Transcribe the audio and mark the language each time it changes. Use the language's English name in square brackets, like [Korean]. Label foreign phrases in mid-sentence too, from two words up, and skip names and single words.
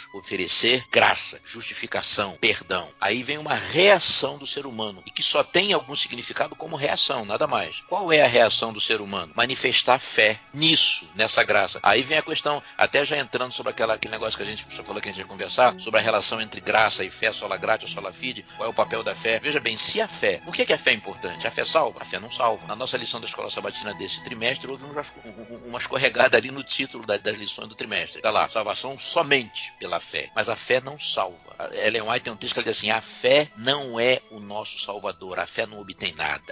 [Portuguese] Oferecer graça, justificação, perdão. Aí vem uma reação do ser humano, e que só tem algum significado como reação, nada mais. Qual é a reação do ser humano? Manifestar fé nisso, nessa graça. Aí vem a questão, até já entrando sobre aquele negócio que a gente falou que a gente ia conversar, sobre a relação entre graça e fé, [Latin] sola gratia, sola fide, [Portuguese] qual é o papel da fé. Veja bem, se a fé, por que a fé é importante? A fé salva? A fé não salva. Na nossa lição da Escola Sabatina desse trimestre, houve uma escorregada ali no título das lições do trimestre. Está lá, salvação somente pela fé. Mas a fé não salva. Ellen White tem um texto que diz assim, a fé não é o nosso salvador, a fé não obtém nada.